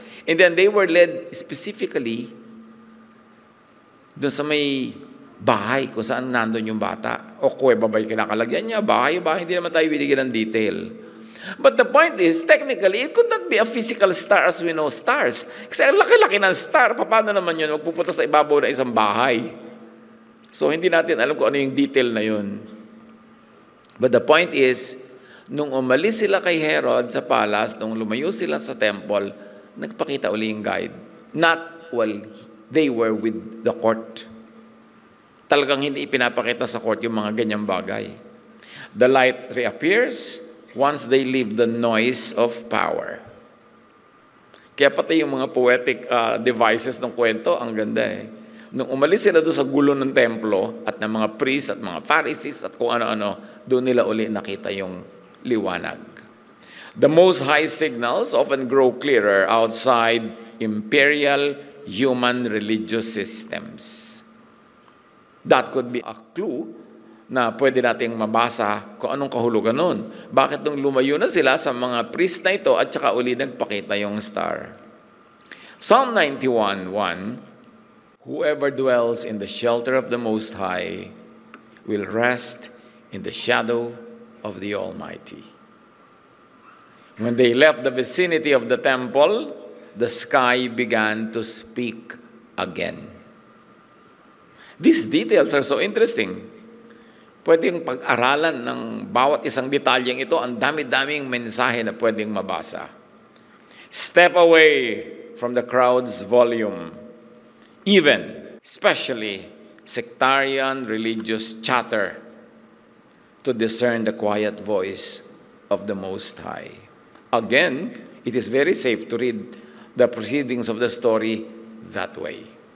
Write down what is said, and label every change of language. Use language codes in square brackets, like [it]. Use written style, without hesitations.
[en] And then they were led specifically [tl] doon sa may bahay kung saan nandun yung bata. O kuweba ba yung kinakalagyan niya? Bahay, hindi naman tayo binigyan ng detail. [en] But the point is, technically, it could not be a physical star as we know stars. [tl] Kasi ang laki-laki ng star, paano naman yun magpupunta sa ibabaw ng isang bahay? So, hindi natin alam kung ano yung detail na yun. [en] But the point is, [tl] nung umalis sila kay Herod sa palace, nung lumayo sila sa temple, nagpakita uli yung guide. [en] Not while they were with the court. [tl] Talagang hindi ipinapakita sa court yung mga ganyang bagay. [en] The light reappears once they leave the noise of power. [tl] Kaya pati yung mga poetic devices ng kwento, ang ganda eh. Nung umalis sila doon sa gulo ng templo at ng mga priests at mga Pharisees at kung ano-ano, doon nila uli nakita yung liwanag. [en] The Most High signals often grow clearer outside imperial human religious systems. That could be a clue [tl] na pwede nating mabasa kung anong kahulugan nun. Bakit nung lumayo na sila sa mga priest na ito at saka uli nagpakita yung star? [en] Psalm 91:1, whoever dwells in the shelter of the Most High will rest in the shadow of the Almighty. When they left the vicinity of the temple, the sky began to speak again. These details are so interesting. [tl] Pwedeng pag-aralan ng bawat isang detalyeng ito, ang dami-daming mensahe na pwedeng mabasa. [en] Step away from the crowd's volume, especially sectarian religious chatter, to discern the quiet voice of the Most High. Again, it is very safe to read the proceedings of the story that way.